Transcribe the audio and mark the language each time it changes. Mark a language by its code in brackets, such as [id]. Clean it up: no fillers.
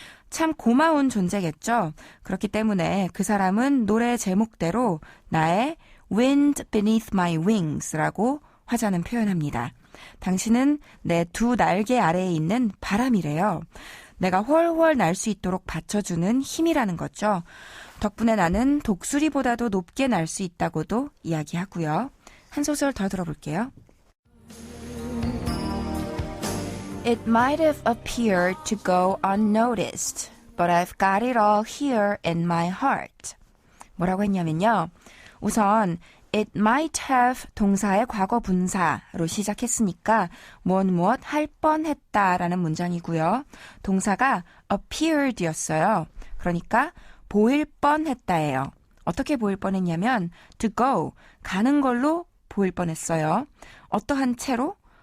[ko] 참 고마운 존재겠죠. 그렇기 때문에 그 사람은 노래 제목대로 나의 [en] wind beneath my wings [ko] 라고 화자는 표현합니다. 당신은 내 두 날개 아래에 있는 바람이래요. 내가 훨훨 날 수 있도록 받쳐주는 힘이라는 거죠. 덕분에 나는 독수리보다도 높게 날 수 있다고도 이야기하고요. 한 소절 더 들어볼게요. [en] It might have appeared to go unnoticed, but I've got it all here in my heart. [ko] 뭐라고 했냐면요. 우선 [en] It might have [ko] 동사의 과거 분사로 시작했으니까 무엇 할 뻔했다라는 문장이고요. 동사가 appeared였어요. 그러니까 보일 뻔했다예요. 어떻게 보일 뻔했냐면 to go, 가는 걸로 보일 뻔했어요. 어떠한 채로?